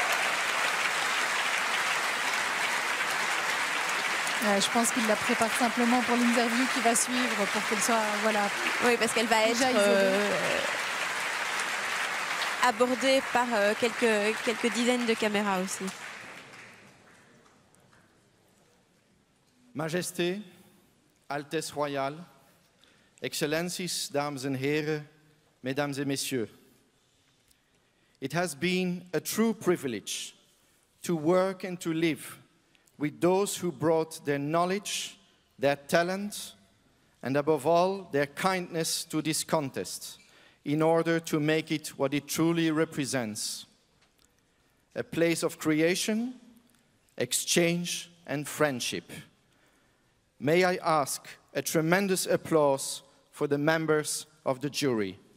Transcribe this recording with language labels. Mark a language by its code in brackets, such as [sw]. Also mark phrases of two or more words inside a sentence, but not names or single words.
[fr] Je pense qu'il la prépare simplement pour l'interview qui va suivre, pour qu'elle soit, voilà. Oui, parce qu'elle va être abordée par quelques dizaines de caméras aussi. Majesté, Altesse royale, [nl] Excellenties, dames en heren, [fr] mesdames et messieurs. [en] It has been a true privilege to work and to live with those who brought their knowledge, their talent, and above all, their kindness to this contest in order to make it what it truly represents. A place of creation, exchange, and friendship. May I ask a tremendous applause for the members of the jury.